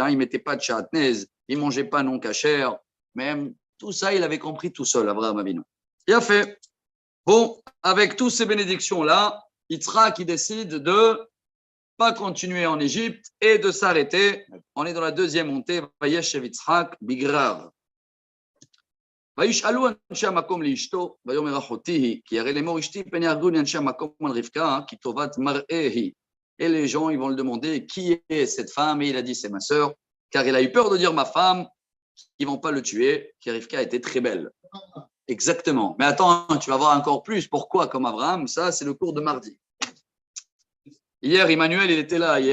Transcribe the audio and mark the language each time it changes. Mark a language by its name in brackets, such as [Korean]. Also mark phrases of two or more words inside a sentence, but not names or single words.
[French] Il ne mettait pas de chatnez, il ne mangeait pas non cachère. Même tout ça, il avait compris tout seul, Abraham Avinu. Il a fait. Bon, avec toutes ces bénédictions-là, Yitzhak, il décide de ne pas continuer en Égypte et de s'arrêter. On est dans la deuxième montée. [Hebrew] וישב יצחק בגרר. וישאלו אנשי המקום לאשתו, ויאמר אחותי היא, כי הרי לאמור אשתי פן יהרגוני אנשי המקום על רבקה, כי טובת מראה היא. [French] Et les gens, ils vont le demander, qui est cette femme? Et il a dit, c'est ma sœur, car il a eu peur de dire ma femme, qu'ils ne vont pas le tuer, car Rivka était très belle. Exactement. Mais attends, tu vas voir encore plus. Pourquoi, comme Abraham? Ça, c'est le cours de mardi. Hier, Emmanuel, il était là.